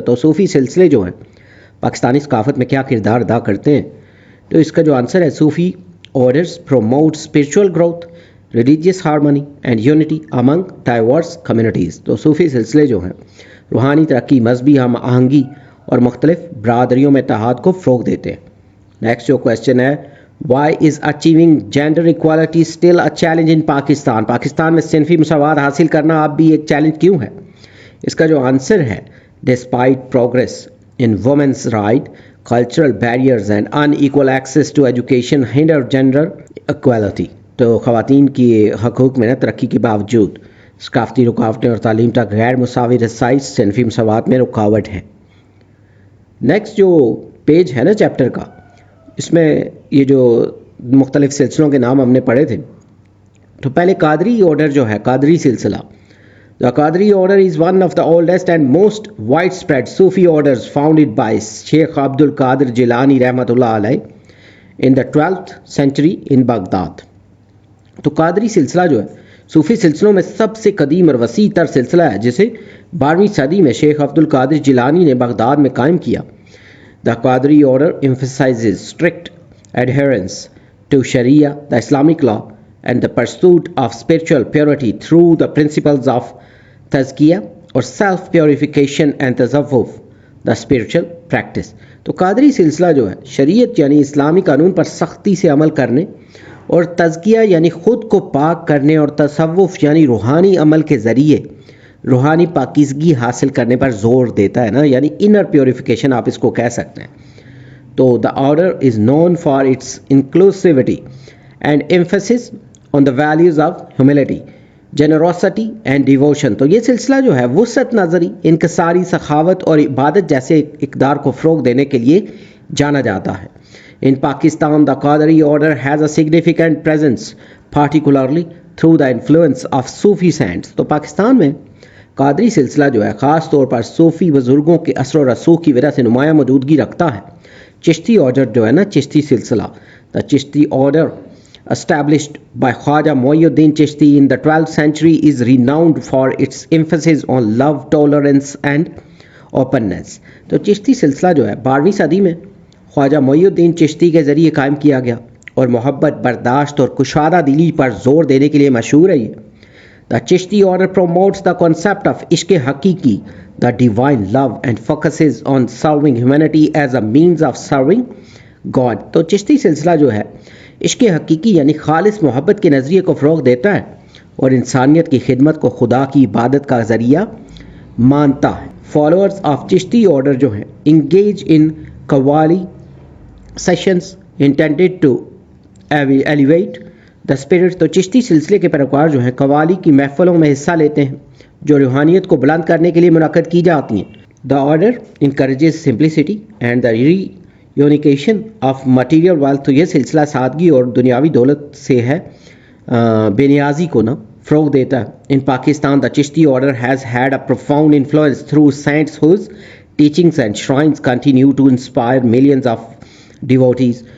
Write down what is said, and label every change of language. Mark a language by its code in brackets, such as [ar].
[ur] تو صوفی سلسلے جو ہیں پاکستانی ثقافت میں کیا کردار ادا کرتے ہیں؟ تو اس کا جو آنسر ہے صوفی [en] orders promote spiritual growth, religious harmony and unity among diverse communities. [ur] تو صوفی سلسلے جو ہیں روحانی ترقی، مذہبی ہم آہنگی اور مختلف برادریوں میں اتحاد کو فروغ دیتے ہیں. نیکسٹ جو کوشچن ہے [en] why is achieving gender equality still a challenge in Pakistan. [ur] Pakistan میں صنفی مساوات حاصل کرنا اب بھی ایک چیلنج کیوں ہے؟ اس کا جو آنسر ہے [en] despite progress in women's right, cultural barriers and unequal access to education hinder gender equality. [ur] تو خواتین کی حقوق میں ترقی کے باوجود ثقافتی رکاوٹیں اور تعلیم تک غیر مساوی رسائی صنفی مساوات میں رکاوٹ ہیں. نیکسٹ جو پیج ہے نا چیپٹر کا، اس میں یہ جو مختلف سلسلوں کے نام ہم نے پڑھے تھے، تو پہلے قادری آرڈر جو ہے قادری سلسلہ. [en] The Qadri order is one of the oldest and most widespread Sufi orders founded by Sheikh Abdul Qadir Jilani Rahmatullah alayh in the 12th century in Baghdad. [ur] تو قادری سلسلہ جو ہے صوفی سلسلوں میں سب سے قدیم اور وسیع تر سلسلہ ہے جسے 12ویں صدی میں شیخ عبد القادر جیلانی نے بغداد میں قائم کیا. [en] The Qadri order emphasizes strict adherence to Sharia, the Islamic law, and the pursuit of spiritual purity through the principles of تزکیہ اور self purification and تصوف the spiritual practice. [ur] تو قادری سلسلہ جو ہے شریعت یعنی اسلامی قانون پر سختی سے عمل کرنے اور تزکیہ یعنی خود کو پاک کرنے اور تصوف یعنی روحانی عمل کے ذریعے روحانی پاکیزگی حاصل کرنے پر زور دیتا ہے نا، یعنی انر پیوریفیکیشن آپ اس کو کہہ سکتے ہیں. [en] تو the order is known for its inclusivity and emphasis on the values of humility, generosity and devotion. [ur] تو یہ سلسلہ جو ہے وسعت نظری، انکساری، سخاوت اور عبادت جیسے اقدار کو فروغ دینے کے لیے جانا جاتا ہے. [en] In Pakistan the Qadri order has a significant presence particularly through the influence of Sufi saints. [ur] تو پاکستان میں قادری سلسلہ جو ہے خاص طور پر صوفی بزرگوں کے اثر و رسوخ کی وجہ سے نمایاں موجودگی رکھتا ہے. چشتی آرڈر جو ہے نا چشتی سلسلہ، [en] The Chishti order established by Khwaja Muhyiddin Chishti in the 12th century is renowned for its emphasis on love, tolerance and openness. [ur] تو چشتی سلسلہ جو ہے 12ویں صدی میں خواجہ معی الدین چشتی کے ذریعے قائم کیا گیا اور محبت، برداشت اور کشادہ دلی پر زور دینے کے لیے مشہور ہے. [en] یہ The Chishti order promotes the concept of عشق حقیقی, the divine love and focuses on serving humanity as a means of serving God. [ur] تو چشتی سلسلہ جو ہے عشق حقیقی یعنی خالص محبت کے نظریے کو فروغ دیتا ہے اور انسانیت کی خدمت کو خدا کی عبادت کا ذریعہ مانتا ہے. [en] Followers of Chishti order جو ہیں engage in qawwali sessions intended to elevate the spirit. [ur] تو چشتی سلسلے کے پیروکار جو ہیں قوالی کی محفلوں میں حصہ لیتے ہیں جو روحانیت کو بلند کرنے کے لیے منعقد کی جاتی ہیں. [en] The order encourages simplicity and the renunciation of material wealth. [ur] تو یہ سلسلہ سادگی اور دنیاوی دولت سے ہے بے نیازی کو نا فروغ دیتا ہے. [en] In Pakistan, the Chishti order has had a profound influence through saints whose teachings and shrines continue to inspire millions of devotees.